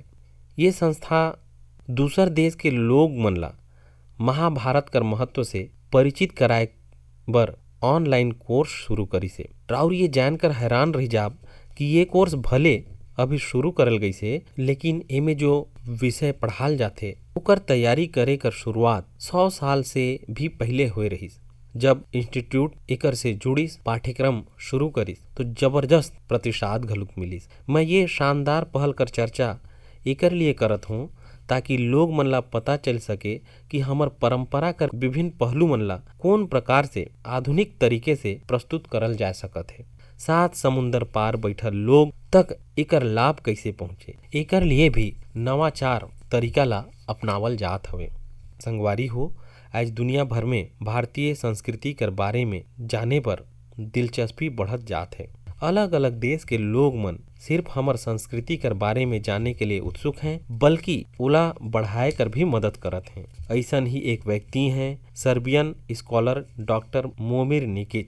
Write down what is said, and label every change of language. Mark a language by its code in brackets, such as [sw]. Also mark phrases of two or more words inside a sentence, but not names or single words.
[sgj] ये संस्था दूसर देश के लोग मन ला महाभारत कर महत्व से परिचित कराए बर ऑनलाइन कोर्स शुरू करी से। राउर ये जानकर हैरान रह जाब कि ये कोर्स भले अभी शुरू करल गई से, लेकिन एमे जो विषय पढ़ाल जाथे ओकर तैयारी करे कर शुरुआत 100 साल से भी पहले हुए रहीस। जब इंस्टीट्यूट एकर से जुड़िस पाठ्यक्रम शुरू करिस तो जबरदस्त प्रतिसाद घलुक मिलिस। मैं ये शानदार पहल कर चर्चा एकर लिए करत हूँ ताकि लोग मन ला पता चल सके कि हमर परंपरा कर विभिन्न पहलू मन ला कौन प्रकार से आधुनिक तरीके से प्रस्तुत करल जा सकत है। सात समुंदर पार बैठल लोग तक एकर लाभ कैसे पहुँचे, एकर लिए भी नवाचार तरीका ला अपनावल जात हवे। संगवारी हो, आज दुनिया भर में भारतीय संस्कृति कर बारे में जाने पर दिलचस्पी बढ़त जात है। अलग अलग देश के लोग मन सिर्फ हमर संस्कृति कर बारे में जाने के लिए उत्सुक हैं, बल्कि ओला बढ़ाए कर भी मदद करत हैं। ऐसन ही एक व्यक्ति हैं सर्बियन स्कॉलर डॉक्टर मोमिर निकिच।